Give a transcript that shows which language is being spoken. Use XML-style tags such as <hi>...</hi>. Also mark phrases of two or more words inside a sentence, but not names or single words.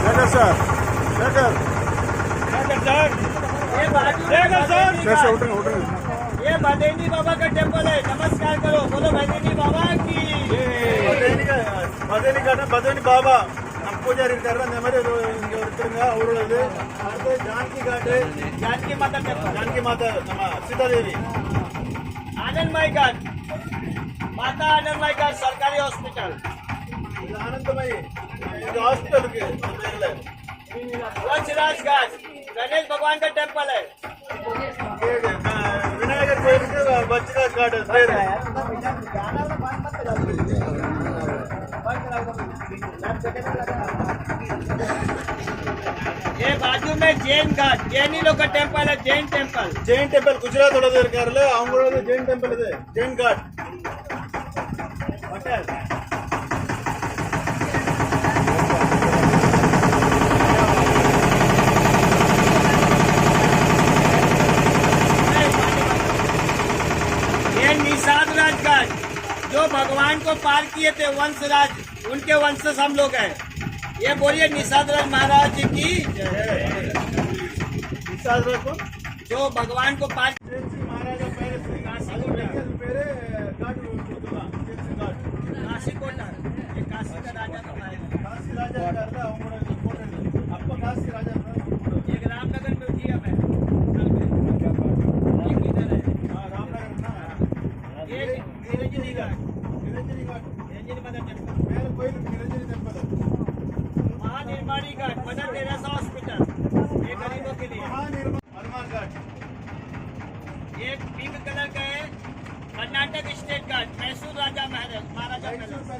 <ta>சார் சேகர் சரி விட்டுருங்க விட்டுருங்க</ta> <hi>ये भदेनी बाबा का टेम्पल है। नमस्कार करो, बोलो भदेनी बाबा की।</hi> <ta>பதனி பாபா நம்ம பூஜாரி இருக்காரு அந்த மாதிரி இங்க ஒருத்தருங்க அவரோடது. அடுத்து ஜானகி காட்டு,</ta> <hi>जानकी माता टेम्पल,</hi> <ta>ஜானகி மாதா நம்ம சீதாதேவி,</ta> <hi>आनंदमय घाट, माता आनंदमय घाट सरकारी हॉस्पिटल,</hi> <ta>இது ஆனந்தமயி இது ஹாஸ்பிட்டலுக்கு பேர்ல.</ta> <hi>वंशराज घाट, गणेश भगवान का टेम्पल है।</hi> <ta>விநாயகர் கோயிலுக்கு வச்சிராஜ் காட்டு பேரு.</ta> <hi>ये बाजू में जैन घाट, जैनी लोग का टेम्पल है, जैन टेम्पल।</hi> <ta>ஜெயின் டெம்பிள் குஜராத்தோடது இருக்காருல்ல, அவங்களோட ஜெயின் டெம்பிள் இது ஜெயின் காட் ஹோட்டல்.</ta> <hi>ये निषाद राज घाट, जो भगवान को पार किए थे वंशराज, उनके वंशज हम लोग हैं। ये बोलिए निषाद राज महाराज जी की जो भगवान को पार</hi> <ta>மகாராஜா பேரு பேரு காட்டு கொடுத்துலாம்.</ta> <hi>काशी कोटा, ये काशी का राजा तो है।</hi> <ta>காசி ராஜா இருக்காருல்ல, அவங்களோட போட்டது அப்ப காசி ராஜா</ta> <hi>एक रामनगर म्यूजियम है, एक इधर है,</hi> <ta>ராம்நகர்</ta> <hi>एक निरंजनी घाट,</hi> <ta>நிரஞ்சனி காட்</ta> <hi>निरंजनी</hi> <en>mother temple,</en> <ta>மேல கோயிலுக்கு நிரஞ்சனி டெம்பிள்.</ta> <hi>महानिर्माणी घाट, मदर टेरेसा हॉस्पिटल, ये गरीबों के लिए। हनुमान घाट, एक</hi> <en>pink colour</en> <hi>का है कर्नाटक स्टेट घाट, मैसूर राजा महाराजा</hi> <ta>மைசூர்</ta> <hi>पैलेस।</hi>